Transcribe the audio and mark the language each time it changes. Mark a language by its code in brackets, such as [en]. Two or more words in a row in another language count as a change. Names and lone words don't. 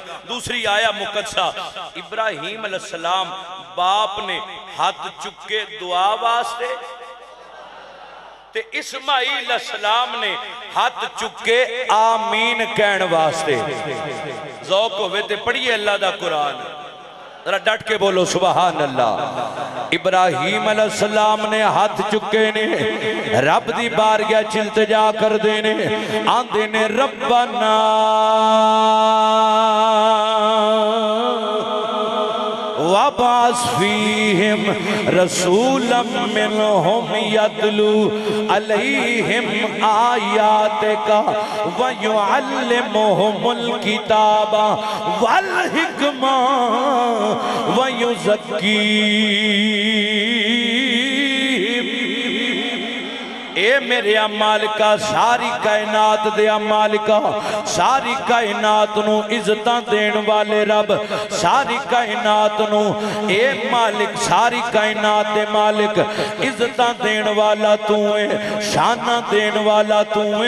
[pa] دوسری آیہ مقدسہ، ابراہیم علیہ السلام باپ نے ہاتھ چکے دعا واسطے، تے اسماعیل علیہ السلام نے ہاتھ چکے آمین کہن واسطے. ذوق ہووے تے پڑھیے اللہ دا قرآن، ذرا ڈٹ کے بولو [ar] سبحان الله. [pa] ابراہیم علیہ السلام نے ہاتھ چکے نے، رب دی بارگاہ چ التجا کردے نے، آندے نے ربنا [ar] وابعث فيهم رسولا منهم يتلو عليهم آياتك ويعلمهم الكتاب والحكمة ويزكيهم. [pa] اے میرے مالکا، ساری کائنات دے مالکا، ساری کائنات نوں عزتاں دین والے رب، ساری کائنات نوں اے مالک، ساری کائنات دے مالک، عزتاں دین والا تو ہے، شاناں دین والا تو ہے.